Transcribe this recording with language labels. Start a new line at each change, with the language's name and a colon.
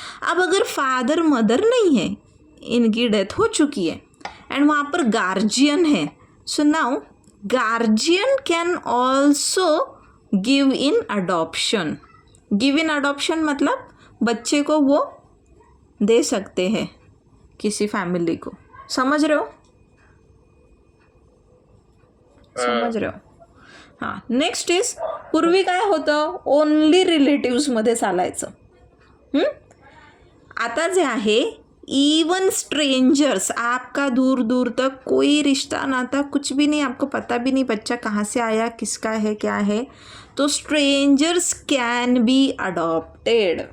Hindi: अब अगर father mother नहीं है, इनकी डेथ हो चुकी है, एंड वहाँ पर गार्जियन है,
English: So now guardian can also give in adoption.
Hindi: Give in adoption मतलब बच्चे को वो दे सकते हैं किसी फैमिली को. समझ रहे हो. समज रहे हो.
Marathi: हां,
English: next is
Marathi: पूर्वी काय होतं, ओनली रिलेटिव्समध्ये चालायचं. आता जे आहे
Hindi: इवन स्ट्रेंजर्स, आपका दूर दूर तक कोई रिश्ता नाता कुछ भी नहीं, आपको पता भी नहीं बच्चा कहाँ से आया, किसका है, क्या है, तो
English: Strangers can be adopted.